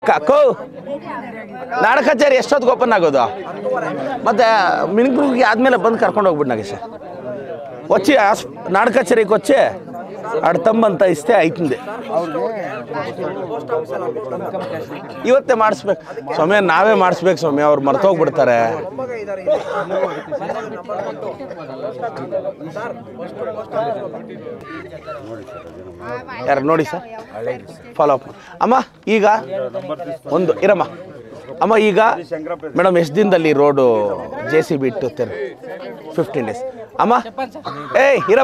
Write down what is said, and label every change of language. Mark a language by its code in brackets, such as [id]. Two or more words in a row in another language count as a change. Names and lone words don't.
[kn] ಕೋ ನಾಡ ಕಚೇರಿ ಎಷ್ಟೊತ್ತಿಗೆ ಓಪನ್ ಆಗೋದು ಮತ್ತೆ ಮಿನಿಗ್ರಿಗೆ ಆದಮೇಲೆ ಬಂದು ಕರ್ಕೊಂಡು ಹೋಗ್ಬಿಟ್ಟು ನಾಗೇಶ [te] వచ్చి నాడ కచేరీకి వచ్చి ఆడ తమ్మంత ఇస్తే అవుతుంది [kn] ಇವತ್ತೇ ಮಾಡಿಸ್ಬೇಕು ಸ್ವಾಮಿ ನಾವೇ ಮಾಡಿಸ್ಬೇಕು ಸ್ವಾಮಿ ಅವ್ರು ಮರ್ತೋಗ್ಬಿಡ್ತಾರೆ ಯಾರು ನೋಡಿ ಸರ್ [en] follow up [kn] ಅಮ್ಮ ಈಗ ಒಂದು ಇರಮ್ಮ ಅಮ್ಮ ಈಗ ಮೇಡಮ್ ಎಷ್ಟು ದಿನದಲ್ಲಿ ರೋಡು JCB ಇಟ್ಟು 15 ಡೇಸ್ ಅಮ್ಮ ಏಯ್ ಇರಪ್ಪ